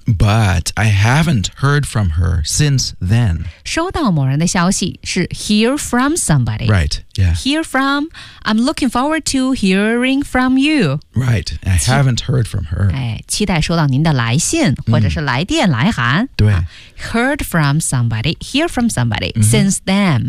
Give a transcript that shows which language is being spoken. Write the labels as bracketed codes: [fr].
[en] But I haven't heard from her since then [zh] 收到某人的消息是 [en] hear from somebody Right, yeah Hear from I'm looking forward to hearing from you Right, I haven't heard from her [zh] 期待收到您的来信或者是来电来函对、 [en] heard from somebody, hear from somebody、since then.